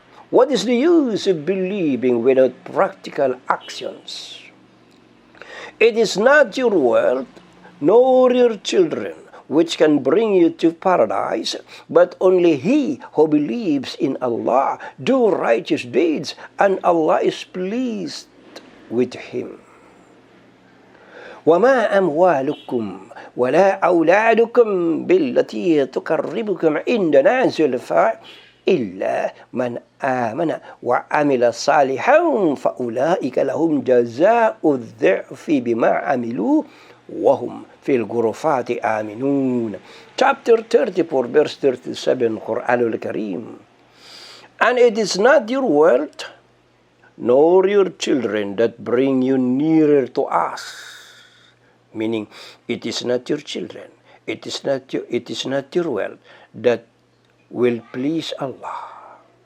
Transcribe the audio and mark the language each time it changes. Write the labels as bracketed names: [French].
[English] What is the use of believing without practical actions? It is not your wealth, nor your children, which can bring you to paradise, but only he who believes in Allah do righteous deeds, and Allah is pleased with him. [Arabic] وما أموالكم ولا أولادكم بالتي تقربكم عندنا زلفى إلا من آمن وعمل صالحا فأولئك لهم جزاء الضعف بما عملوا وهم في الغرفات آمنون. [English] Chapter 34 verse 37 Quran al-Karim. And it is not your wealth nor your children that bring you nearer to us. Meaning, it is not your children, it is not your wealth that will please Allah.